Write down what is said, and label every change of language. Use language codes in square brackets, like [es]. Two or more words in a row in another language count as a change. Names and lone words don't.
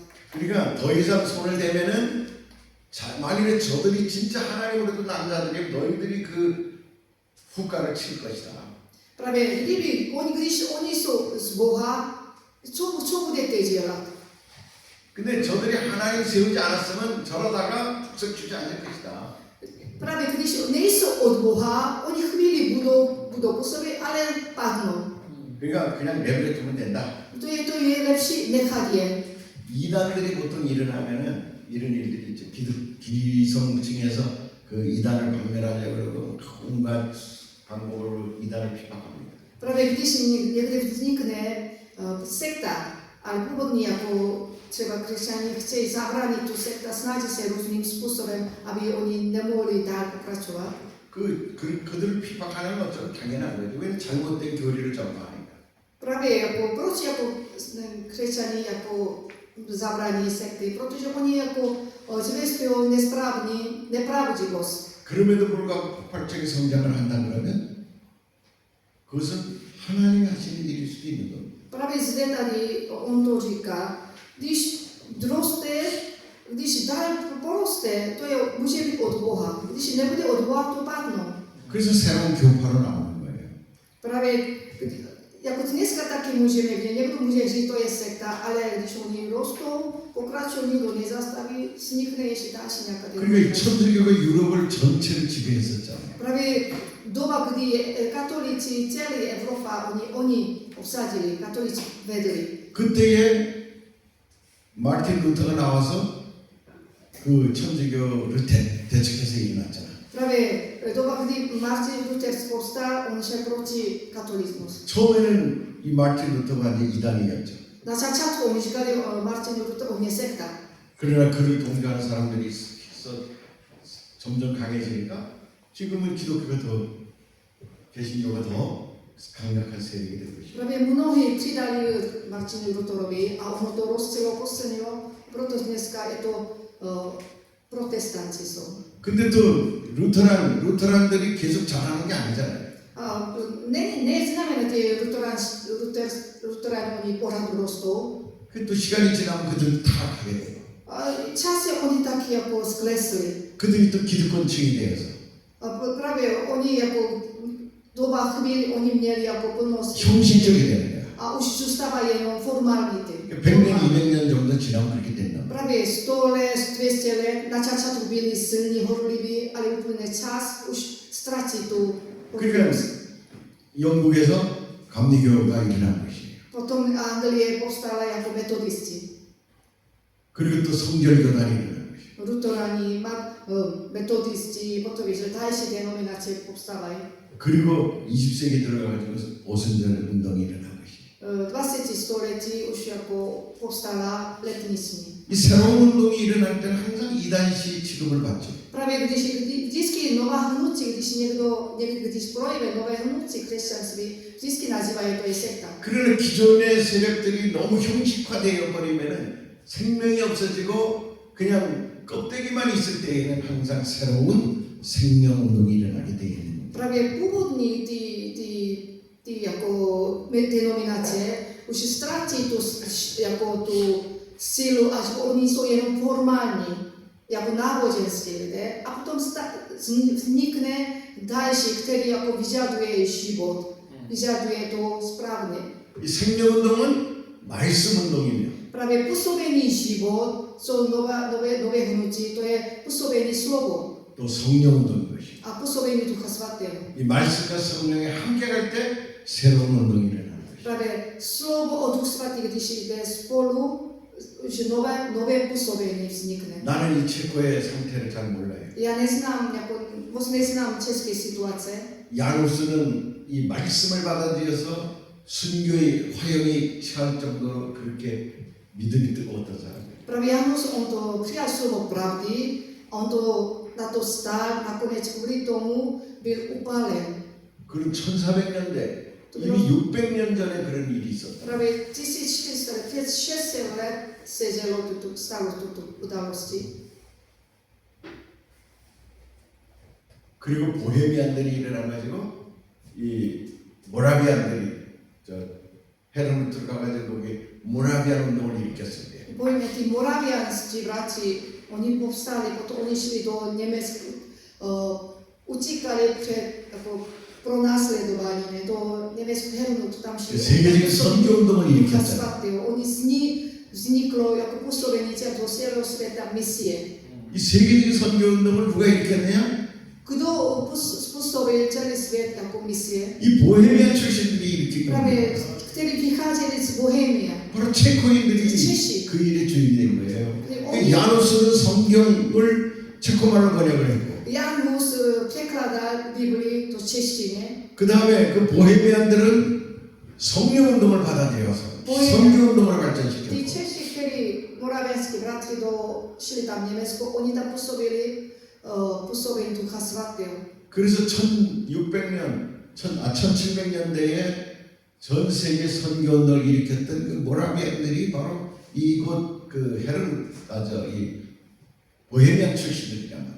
[ko] 그러니까 더 이상 손을 대면은 만일에 저들이 진짜 하나님으로도 남자들이 너희들이 그 후가를 칠 것이다. [cs] Právě kdyby, když oni jsou z Boha, co budete dělat? [ko] 근데 저들이 하나님 세우지 않았으면 저러다가 북석 주지 않을 것이다. [cs] Právě když nejsou od Boha, oni chvíli budou působit, ale padnou. [ko] 그러니까 그냥 내버려 두면 된다. [cs] To je lepší nechat je. [ko] 이단들이 보통 일어나면은 이런 일들이 있죠. 기성층에서 그 이단을 박멸하려고 그러고 온갖 방법으로 이단을 핍박합니다. [cs] Právě když někde vznikne sekta, ale původně jako třeba křesťané chtějí zabránit tu sekta, snaží se různým způsobem, aby oni nemohli dál pokračovat. [ko] 그들을 핍박하는 건 좀 당연한 거죠. 왜냐면 잘못된 교리를 전파하니까. [cs] Právě jako, proč jako křesťané jako zabrání sekty? Protože oni jako zvěstují nepravdivost. [ko] 그럼에도 불구하고 폭발적인 성장을 한다 그러면 그것은 하나님이 하시는 일일 수도 있는 겁니다. [cs] Právě zde tady on to říká, když dál poroste, to může být od Boha. Když nebude od Boha, to padnou. [ko] 그래서 새로운 교파로 나오는 거예요. [cs] Právě jako dneska taky můžeme vidět, někdo může říct, to je sekta, ale když oni rostou, pokračují, nikdo nezastaví, vznikne ještě další nějaká [ko] 그러니까 천주교가 유럽을 전체를 지배했었잖아요. [cs] Právě doba, kdy katolíci celý Evropa, oni obsadili, katolíci vedli. [ko] 그때에 마틴 루터가 나와서 그 천주교를 대적해서 일어났잖아. [cs] Právě doba, kdy Martin Luther povstal, on šel proti katolismus. [ko] 처음에는 이 마틴 루터가 이제 이단이었죠. [cs] Na začátku oni říkali Martin Luther, on je sekta. [ko] 그러나 그를 동조하는 사람들이 점점 강해지니까 지금은 기독교가 더 개신교가 더 강력한 세력이 되고 있어요. [cs] Právě mnohí přidali Martinu Lutherovi a ono to rozcelo, posilnilo, proto dneska je to protestanci jsou. [ko] 근데 또 루터란들이 계속 잘하는 게 아니잖아요. [cs] Neznamená, že Lutheráni oni pořád rostou. [ko] 또 시간이 지나면 그들은 타락하게 돼요. [cs] Časem oni taky jako sklesli. [ko] 그들이 또 기득권층이 되어서 [cs] Právě oni jako doba chvíli oni měli jako plnost. [ko] 형식적이 되는 거야. [cs] A už zůstávají jenom formality. [ko] 100년, 200년 정도 지나면 그렇게 된다. [cs] Právě 100 let, 200 let, na začátku byli silní, horliví, ale úplně čas už ztratí tu. [ko] 그러니까 영국에서 감리교가 일어난 것이에요. [cs] Potom Anglie povstala jako metodisti. [ko] 그리고 또 성결교단이 일어난 것이에요. [cs] Luterani, metodisti, potom že další denominace povstávají. [ko] 그리고 20세기 들어가가지고 오순절 운동이 일어난 것이에요. [cs] 20. století už jako povstala letnictví. [ko] 이 새로운 운동이 일어날 때는 항상 이단시 취급을 받죠. [cs] Právě vždycky nová hnutí, když projeví nové hnutí křesťanství, vždycky nazývají to je sekta. [ko] 그러나 기존의 세력들이 너무 형식화되어 버리면은 생명이 없어지고 그냥 껍데기만 있을 때에는 항상 새로운 생명 운동이 일어나게 되어 있는 거예요. [cs] Právě původní ty jako denominace už ztratí tu sílu, až oni jsou jenom formální, jako náboženské lidé, a potom vznikne další, který jako vyžaduje život, vyžaduje to správně. [ko] 이 생명 운동은 말씀 운동이며 [cs] Právě působení život jsou nové hnutí, to je působení slovo [ko] 또 성령 운동인 것이에요. [cs] a působení Ducha Svatého. [ko] 이 말씀과 성령이 함께 갈 때 새로운 운동이 일어나는 것이에요. [cs] Právě slovo o Duch Svatý, když jde spolu, že nové působení vznikne. [ko] 나는 이 체코의 상태를 잘 몰라요. [cs] Já neznám, moc neznám české situace. [ko] 야누스는 이 말씀을 받아들여서 순교의 화형이 취할 정도로 그렇게 믿음이 뜨거웠던 사람이에요. [cs] Právě Janus, on to přijal slovo pravdy, on to na to stál, nakonec kvůli tomu byl upálen. [ko] 그럼 1400년대 이미 600년 전에 그런 일이 있었다. [cs] Právě 1400 let, před 600 let se stalo tuto události. [ko] 그리고 보헤미안들이 일어나가지고 이 모라비안들이 저 헤르누트로 가가지고 거기 모라비안 운동을 일으켰어요. [cs] Pojďme, ti moravianští bratři, oni povstali, potom oni šli do Německa, utíkali před pro následování, ne, do Německa Hernut, tam šli. [ko] 세계적인 선교 운동을 일으켰잖아요. [cs] Svatého. Oni z ní vzniklo jako působení do celého světa misie. [ko] 이 세계적인 선교 운동을 누가 일으켰느냐? [cs] Kdo způsobil celý svět jako misie? [ko] 이 보헤미안 출신들이 일으킨 [cs] Právě, [ko] 겁니다. [cs] kteří vycházeli z Bohemia. [ko] 바로 체코인들이 [cs] 체시. [ko] 그 일의 주인이 된 거예요. [cs] oni- [ko] 야누스는 성경을 체코말로 번역을 했고 [cs] Jan Hus překládal Biblii do češtiny. [ko] 그 다음에 그 보헤미안들은 성령 운동을 받아들여서 성교 운동을 [cs] Ti [ko] 발전시켰고 [cs] Češi, kteří moravianskí bratři šli tam v Německu, oni tam působili působení Ducha Svatého. [ko] 그래서 1700년대에 전 세계 선교 운동을 일으켰던 그 모라비안들이 바로 이곳 그 이 보헤미안 출신들이란 말이에요.